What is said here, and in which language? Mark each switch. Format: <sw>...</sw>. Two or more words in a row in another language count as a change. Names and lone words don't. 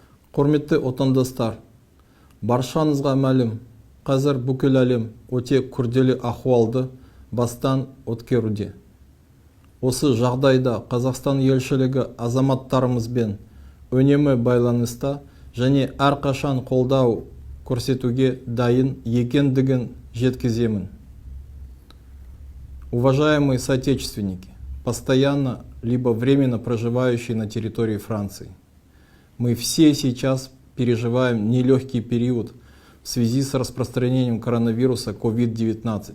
<kk>Құрметті отандастар, баршаңызға мәлім, қазір бүкіл әлем өте күрделі ахуалды бастан өткеруде. Осы жағдайда Қазақстан елшілігі азаматтарымызбен үнемі байланыста және әрқашан қолдау көрсетуге дайын екендігін жеткіземін.</kk> <ru>Уважаемые соотечественники, постоянно либо временно проживающие на территории Франции, мы все сейчас переживаем нелегкий период в связи с распространением коронавируса COVID-19.</ru>